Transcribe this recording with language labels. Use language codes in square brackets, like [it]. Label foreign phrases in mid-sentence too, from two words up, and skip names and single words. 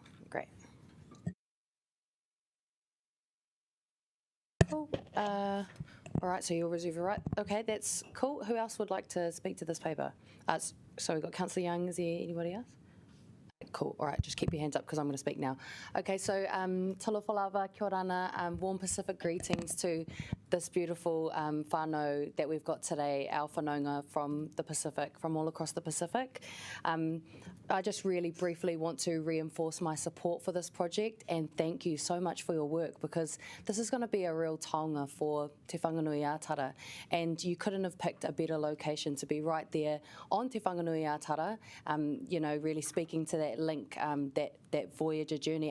[en] Great. Cool. All right, so you'll reserve your right. Okay, that's cool. Who else would like to speak to this paper? So we've got Councillor Young. Is there anybody else? Cool. All right, just keep your hands up because I'm going to speak now. Okay, so [sm] talofa lava, [mi] kia ora ana, [en] warm Pacific greetings to this beautiful whānau that we've got today, our whanaunga from the Pacific, from all across the Pacific. I just really briefly want to reinforce my support for this project and thank you so much for your work, because this is going to be a real taonga for Te Whanganui Ātara, and you couldn't have picked a better location to be right there on Te Whanganui Ātara, really speaking to that link, that Voyager journey.